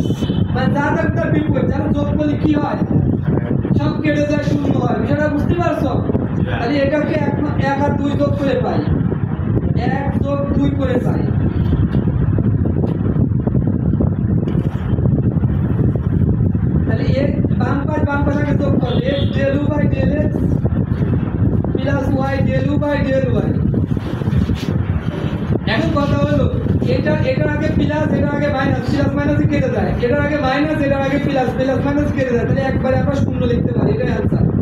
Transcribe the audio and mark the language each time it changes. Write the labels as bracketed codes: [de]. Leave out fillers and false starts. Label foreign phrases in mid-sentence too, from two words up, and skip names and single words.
[bn] মানে যা থাকতো তার বিপরীত। যারা যোগ করলে কি হয়? সব কেটে যায়, শূন্য হয়। বিষয়টা বুঝতে পারছো? তাহলে এটাকে 1 আর 2 যোগ করে পাই, 1 যোগ 2 করে পাই। তাহলে x বাম পাশে যোগ করলে x del u বাই del x প্লাস y del u বাই del y। এখন কথা হলো এটার আগে প্লাস, এটার আগে মাইনাস, প্লাস মাইনাস কেটে যায়, এটার আগে মাইনাস, এটার আগে প্লাস, প্লাস মাইনাস কেটে যায়, তাহলে একবারে আমরা শূন্য লিখতে পারি, এটাই आंसर।